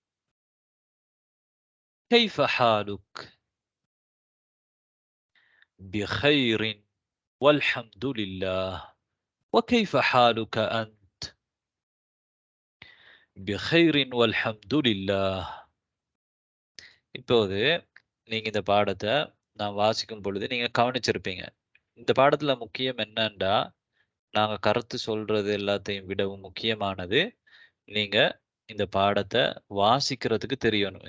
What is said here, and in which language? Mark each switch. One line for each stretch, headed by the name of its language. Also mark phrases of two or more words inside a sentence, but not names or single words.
Arabic: كيف حالك؟ بخير والحمد لله. وكيف حالك أنت؟ بخير والحمد لله.
Tamil: இப்போது நீங்க இந்த பாடத்தை நான் வாசிக்கும் பொழுது நீங்க கவனிச்சிருப்பீங்க. இந்த பாடத்துல முக்கியம் என்னன்னா, நாங்க கருத்து சொல்றது எல்லாத்தையும் விடவும் முக்கியமானது, நீங்க இந்த பாடத்தை வாசிக்கிறதுக்கு தெரியணும்.